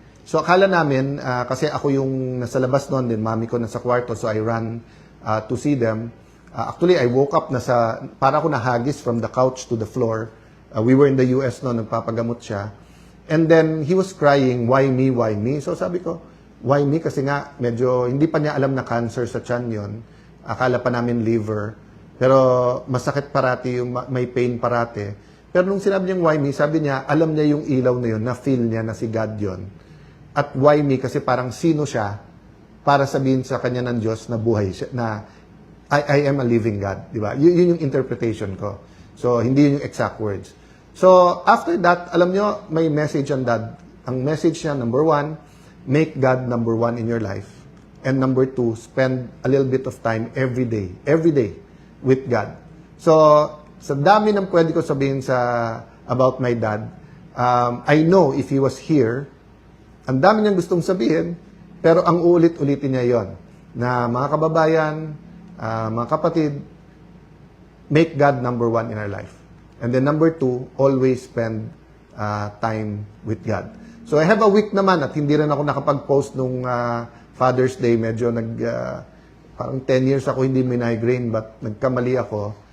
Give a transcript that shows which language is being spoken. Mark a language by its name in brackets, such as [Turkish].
[Filipino] So akala namin, kasi ako yung nasa labas noon, din mami ko nasa kwarto, [English] so I ran to see them. Actually, I woke up [Filipino] para ako nahagis [English] from the couch to the floor. We were in the US [Filipino] noon, nagpapagamot siya. [English] And then, he was crying, why me, why me? So [Filipino] sabi ko, [English] why me? [Filipino] Kasi nga, medyo hindi pa niya alam na cancer sa tiyan yon. Akala pa namin liver. Pero masakit parati, may pain parati. Pero nung sinabi niyang [English] why me, [Filipino] sabi niya, alam niya yung ilaw na yun, na-feel niya na si God yon. At why me? Kasi parang sino siya para sabihin sa kanya ng Diyos na buhay siya, na [English] I am a living God. [Filipino] Di ba? Yun yung interpretation ko. So, hindi yun yung exact words. [English] So, after that, [Filipino] alam nyo, may message ang dad. Ang message niya, [English] number 1, make God number 1 in your life. And number 2, spend a little bit of time every day with God. [Filipino] So, sa dami ng pwede ko sabihin [English] about my dad, I know if he was here, [Filipino] ang dami niyang gustong sabihin, pero ang uulit-ulitin niya yon na mga kababayan, mga kapatid, [English] make God number 1 in our life. And then number 2, always spend time with God. So I have a week [Filipino] naman at hindi rin ako nakapag-post nung Father's Day. Medyo parang 10 years ako hindi may migraine, but nagkamali ako.